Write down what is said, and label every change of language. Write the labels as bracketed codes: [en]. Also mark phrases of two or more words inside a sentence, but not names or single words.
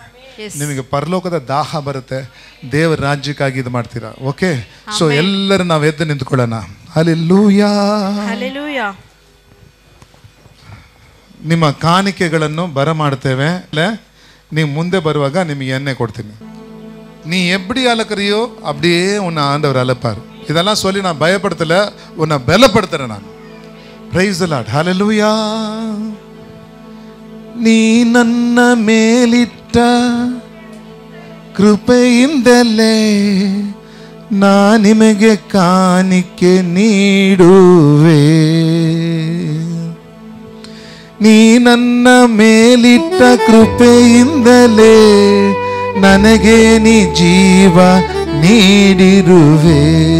[kn] ನಿಮಗೆ ಪರಲೋಕದ ದಾಹ ಬರುತ್ತೆ, ದೇವರ ರಾಜ್ಯಕ್ಕಾಗಿ ಇದು ಮಾಡ್ತೀರಾ. [en] Okay. So [kn] ಎಲ್ಲರೂ ನಾವು ಎದ್ದು ನಿಂತ್ಕೊಳ್ಳೋಣ. ಹಲ್ಲೆಲೂಯಾ. ಹಲ್ಲೆಲೂಯಾ. ನಿಮ್ಮ ಕಾಣಿಕೆಗಳನ್ನು ಬರಮಾಡ್ತೇವೆ. ನೀವು ಮುಂದೆ ಬರುವಾಗ ನಿಮಗೆ ಎಣ್ಣೆ ಕೊಡ್ತೀನಿ. [ta] நீ எப்படி அளக்குறியோ அப்படியே உன்னை ஆண்டவர் அழைப்பார். இதெல்லாம் சொல்லி நான் பயப்படுத்தல, உன்னை பலப்படுத்துறேன் நான். [en] Praise the Lord. ஹல்லேலூயா. [kn] ನೀ ನನ್ನ ಮೇಲಿಟ್ಟ ಕೃಪೆಯಿಂದಲೇ ನಾ ನಿಮಗೆ ಕಾಣಿಕೆ ನೀಡುವೆ. ನೀ ನನ್ನ ಮೇಲಿಟ್ಟ ಕೃಪೆಯಿಂದಲೇ ನನಗೆ ನೀ ಜೀವ ನೀಡಿರುವೆ.